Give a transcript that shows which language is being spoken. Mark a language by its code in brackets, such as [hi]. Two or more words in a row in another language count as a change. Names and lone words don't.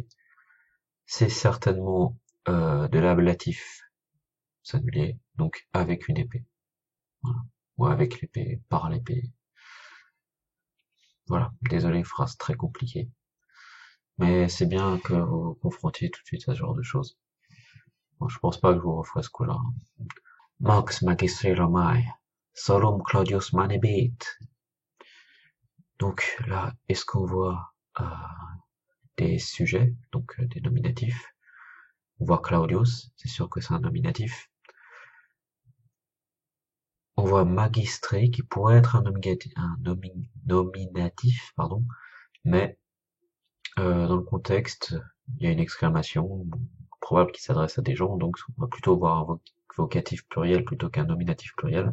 [fr] C'est certainement de l'ablatif singulier, donc avec une épée. Voilà. Ou avec l'épée, par l'épée. Voilà, désolé, phrase très compliquée. Mais c'est bien que vous vous confrontiez tout de suite à ce genre de choses. Bon, je pense pas que je vous referai ce coup-là. [la] Mox magistri Romae, solum Claudius manebit. [fr] Donc là, est-ce qu'on voit des sujets, donc des nominatifs? On voit Claudius, c'est sûr que c'est un nominatif. on voit magistrer qui pourrait être nominatif, pardon, mais dans le contexte, il y a une exclamation, probable qu'il s'adresse à des gens, donc on va plutôt voir un vocatif pluriel plutôt qu'un nominatif pluriel.